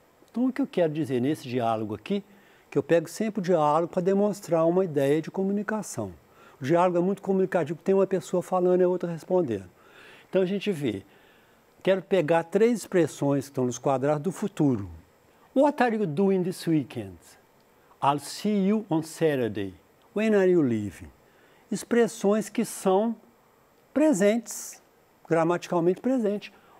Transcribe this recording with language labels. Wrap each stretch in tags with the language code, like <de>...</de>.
<pt>Então, o que eu quero dizer nesse diálogo aqui, que eu pego sempre o diálogo para demonstrar uma ideia de comunicação. O diálogo é muito comunicativo, tem uma pessoa falando e a outra respondendo. Então, a gente vê, quero pegar 3 expressões que estão nos quadrados do futuro.</pt> <en>What are you doing this weekend? I'll see you on Saturday. When are you leaving?</en> <pt>Expressões que são presentes, gramaticalmente presentes.</pt>